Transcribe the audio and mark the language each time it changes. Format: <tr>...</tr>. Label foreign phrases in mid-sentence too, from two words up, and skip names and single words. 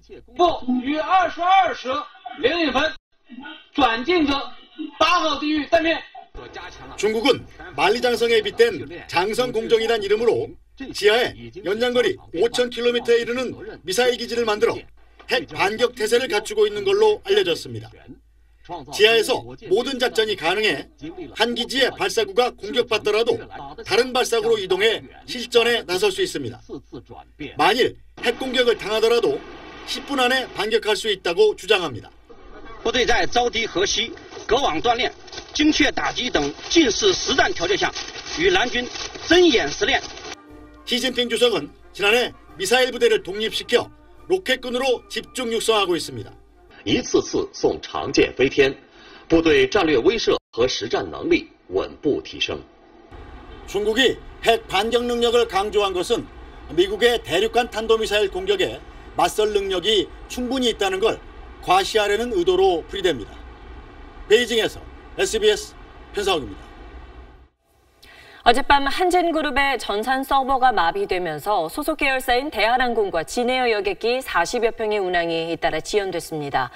<ko>중국은 만리장성에 빗댄 장성공정이란 이름으로 지하에 연장거리 5,000km에 이르는 미사일 기지를 만들어 핵 반격 태세를 갖추고 있는 걸로 알려졌습니다. 지하에서 모든 작전이 가능해 한 기지의 발사구가 공격받더라도 다른 발사구로 이동해 실전에 나설 수 있습니다. 만일 핵 공격을 당하더라도 10분 안에 반격할 수 있다고 주장합니다.</ko> <zh>部队在遭敌河西、隔网锻炼、精确打击等近似实战条件下，与蓝军真演实练。</zh> <ko>시진핑 주석은 지난해 미사일 부대를 독립시켜 로켓군으로 집중 육성하고 있습니다.</ko> <zh>一次次送长箭飞天，部队战略威慑和实战能力稳步提升。</zh> <ko>중국이 핵 반격 능력을 강조한 것은 미국의 대륙간 탄도미사일 공격에 맞설 능력이 충분히 있다는 걸 과시하려는 의도로 풀이됩니다. 베이징에서 SBS 편상욱입니다. 어젯밤 한진그룹의 전산 서버가 마비되면서 소속 계열사인 대한항공과 진에어 여객기 40여 평의 운항이 잇따라 지연됐습니다.</ko>